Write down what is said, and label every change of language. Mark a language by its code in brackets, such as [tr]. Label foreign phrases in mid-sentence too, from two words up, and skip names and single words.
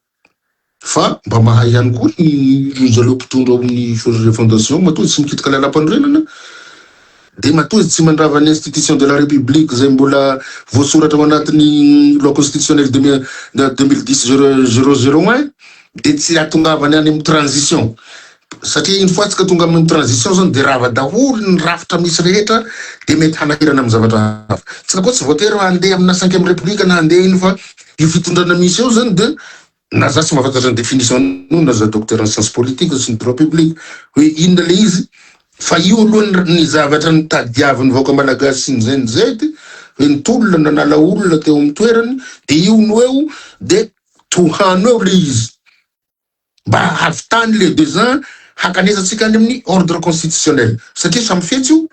[mg] Fa mba mahay ihany koa ny zareo mpitondra amin'ny forge fondation matoa tsy mikitika lalam-panorenana de matoa tsy mandrava ny [fr] institution de la république [mg] zay mbola voasoratra ao anatin'ny [fr] loi constitutionnelle [mg] 2010/001 de tsy atongavany any amin'ny transition. Satria [fr] une fois [mg] tsika tonga amin'ny transition zany de rava daholo ny rafitra misy rehetra de mety hanahirana amin'ny zavatra hafa. Tsika koa tsy voatery handeha amina 5e république na handeha iny fa io fitondrana misy eo zany de na za tsy mahafantatra ny définition na za [fr] docteur en sciences politiques [mg] sy ny [fr] droit public [mg] hoe inona le izy fa io aloha ny zavatra ny tadiavin'ny vahoaka malagasy sy ny zay ny zety hoe nitolona nanala olona teo amin'ny toerany de io no eo de tohano eo le izy mba havitany le 2 ans hakanesatsika any amin'ny [fr] ordre constitutionnel [mg] satria samy fetsy io